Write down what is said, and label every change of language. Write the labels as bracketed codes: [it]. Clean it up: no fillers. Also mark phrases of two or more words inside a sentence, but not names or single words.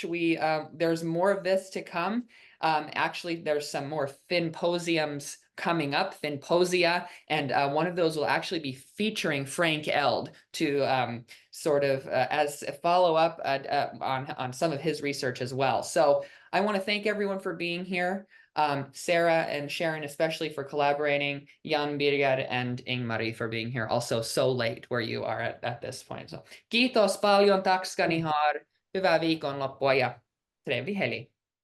[en] There's more of this to come. Actually, there's some more Finnposiums coming up, Finnposia, and one of those will actually be featuring Frank Eld to as a follow-up on some of his research as well. So I want to thank everyone for being here. Sarah and Sharon especially for collaborating, Jan, Birger, and Ingmari for being here also so late where you are at this point. [fi] So kiitos paljon, [sv] tack ska ni ha, [fi] hyvää viikonloppua ja [sv] trevlig helg.